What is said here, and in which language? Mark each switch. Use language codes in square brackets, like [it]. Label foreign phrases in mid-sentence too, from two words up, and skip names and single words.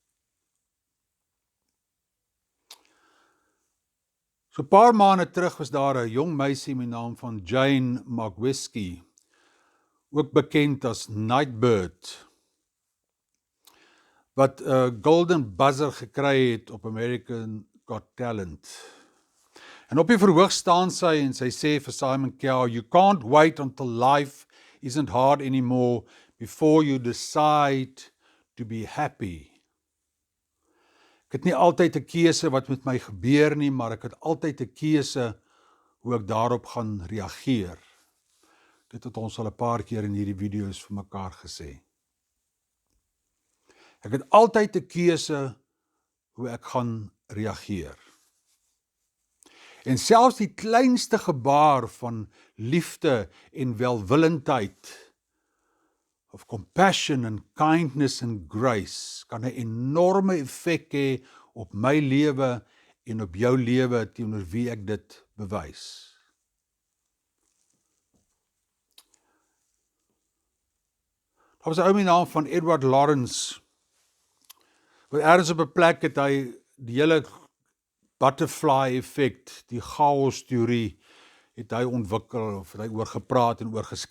[af] So 'n paar maande terug was daar 'n jong meisie met die naam van Jane Magwiski, ook bekend as Nightbird, wat 'n Golden Buzzer gekry het op American Got Talent. En op die verhoog staan sy en sy sê vir Simon Cowell, [en] "You can't wait until life isn't hard anymore before you decide to be happy." [af] Ek het nie altyd 'n keuse wat met my gebeur nie, maar ek het altyd 'n keuse hoe ek daarop gaan reageer. Dit het ons al 'n paar keer in hierdie video's vir mekaar gesê. Ek het altyd 'n keuse hoe ek gaan reageer. En selfs die kleinste gebaar van liefde en welwillendheid, [en] of compassion and kindness and grace, [af] kan 'n enorme effek hê op my lewe en op jou lewe teenoor wie ek dit bewys. Daar was 'n ou met die naam van Edward Lawrence, wat ergens op 'n plek het hy die hele [en] butterfly effect, [af] die chaos teorie, het hy ontwikkel, of het hy oor gepraat en oor geskryf.